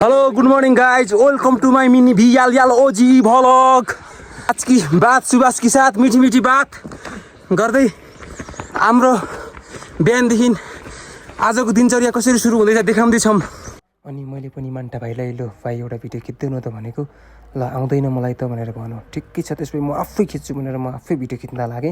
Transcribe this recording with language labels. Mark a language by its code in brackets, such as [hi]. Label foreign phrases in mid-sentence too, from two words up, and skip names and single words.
[en] Hello good morning guys, welcome to my mini vial yal OG vlog. [hi] आज की बात सुभाष के साथ मीठी मीठी बात [ne] गर्दै हाम्रो बिहानदेखि आजको दिनचर्या कसरी सुरु हुँदैछ देखाउँदैछौँ। अनि मैले पनि मान्टा भाइलाई लो भाइ एउटा भिडियो खिच्दैन त भनेको, ल आउँदैन मलाई त भनेर भन्यो। ठिकै छ, त्यसपछि म आफै खिच्छु भनेर म आफै भिडियो खिच्न लागेँ।